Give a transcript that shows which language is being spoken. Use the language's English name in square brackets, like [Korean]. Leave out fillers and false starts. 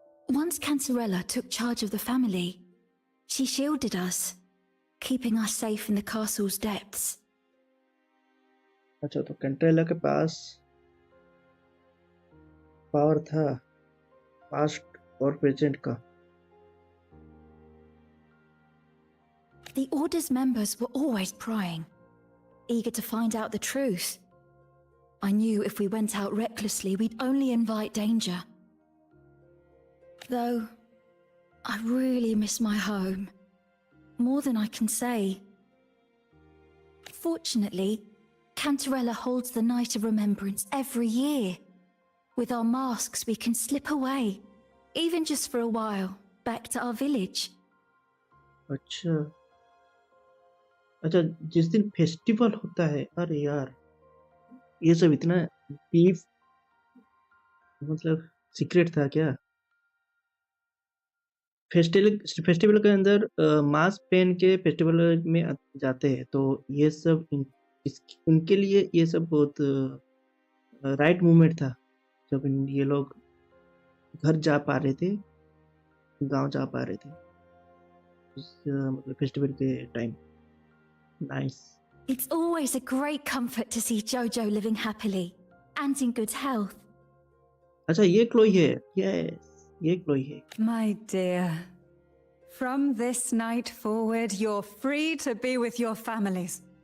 [English] Once Cantarella took charge of the family, she shielded us, keeping us safe in the castle's depths. [Hindi] अच्छा, तो कंट्रेला के पास power था past और present का। [English] The Order's members were always prying, eager to find out the truth. I knew if we went out recklessly, we'd only invite danger. Though, I really miss my home, more than I can say. Fortunately, Cantarella holds the Night of Remembrance every year. With our masks, we can slip away, even just for a while, back to our village. [Hindi] अच्छा अच्छा, जिस दिन festival होता है, अरे यार ये सब इतना डीप, मतलब सीक्रेट था क्या? फेस्टिवल के अंदर मास्क पहन के फेस्टिवल में जाते हैं, तो ये सब उनके लिए ये सब बहुत राइट मूवमेंट था जब ये लोग घर जा पा रहे थे, गांव जा पा रहे थे। मतलब फेस्टिवल के time. Nice. [English] It's always a great comfort to see Jojo living happily and in good health. [Hindi] अच्छा ये क्लोई है। यस, ये क्लोई है। [English] My dear, from this night forward, you're free to be with your families.